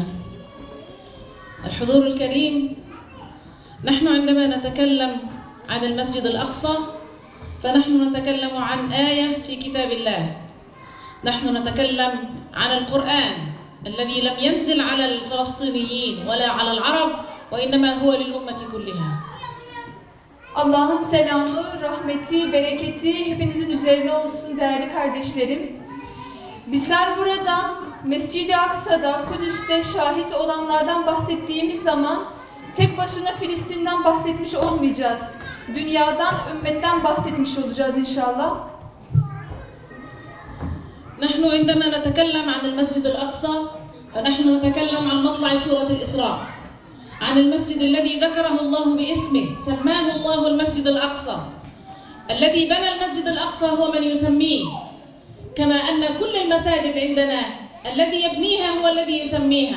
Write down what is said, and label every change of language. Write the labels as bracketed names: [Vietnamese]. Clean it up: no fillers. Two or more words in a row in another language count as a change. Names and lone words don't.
[Arabic] الحضور الكريم، نحن عندما نتكلم عن المسجد الأقصى فنحن نتكلم عن آية في كتاب الله. نحن نتكلم عن القرآن الذي لم ينزل على الفلسطينيين ولا على العرب، وإنما هو للأمة كلها. [Turkish] Allah'ın selamı, rahmeti, bereketi hepinizin üzerine olsun değerli kardeşlerim. Bizler burada Mescid-i Aksa'da, Kudüs'te şahit olanlardan bahsettiğimiz zaman tek başına Filistin'den bahsetmiş olmayacağız. Dünyadan, ümmetten bahsetmiş olacağız inşallah. [Arabic] نحن عندما نتكلم عن المسجد الأقصى فنحن نتكلم عن مطلع سورة الإسراء، عن المسجد الذي ذكره الله باسمه، سماه الله المسجد الأقصى. الذي بنى المسجد الأقصى هو من يسميه، كما أن كل المساجد عندنا الذي يبنيها هو الذي يسميها.